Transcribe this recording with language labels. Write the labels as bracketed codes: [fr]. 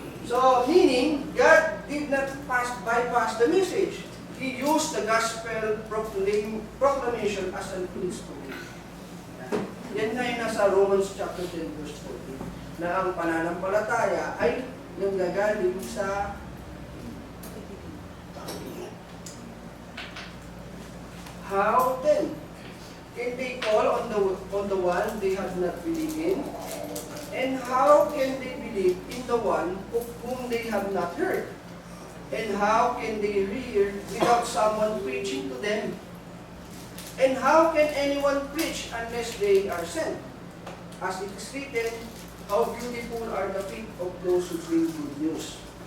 [en] So, meaning, God did not bypass the message. He used the gospel proclamation as an instrument. [tl] Yan nga yung nasa Romans chapter 10, verse 14, na ang pananampalataya ay nanggagaling sa [en] how then? Can they call on the one they have not believed in? And how can they believe in the one of whom they have not heard? And how can they hear without someone preaching to them? And how can anyone preach unless they are sent? As it is written, how beautiful are the feet of those who bring good news.